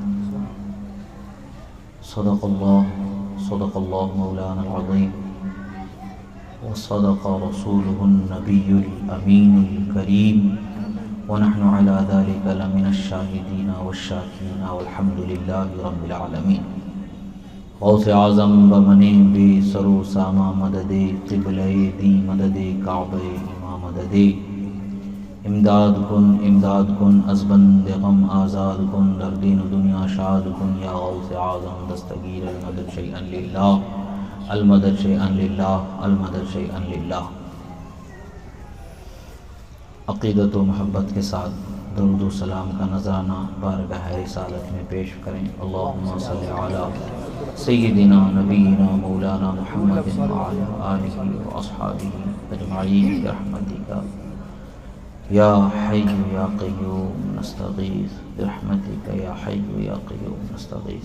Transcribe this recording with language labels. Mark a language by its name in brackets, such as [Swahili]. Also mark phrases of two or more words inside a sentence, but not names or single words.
[Arabic] صدق الله مولانا العظيم، وصدق رسوله النبي الأمين الكريم، ونحن على ذلك لمن الشاهدين والشاكرين، والحمد لله رب العالمين. [Persian] غوث اعظم بمنے بے سرو ساما مددے، قبلہ دی مددے، کعبہ امام مددے. امداد کن از بند غم آزاد کن، در دین و دنیا شاد کن. [Arabic] یا غوث اعظم دستگیر المدد شیئا للہ، المدد شیئا للہ، المدد شیئا للہ. [Urdu] عقیدت و محبت کے ساتھ درود و سلام کا نذرانہ بارگاہ رسالت میں پیش کریں. [Arabic] اللہم صلی علی سیدنا نبینا مولانا محمد وعلی آلہ واصحابہ اجمعین برحمتک یا حی یا قیوم نستغیث، برحمتک یا حی یا قیوم نستغیث.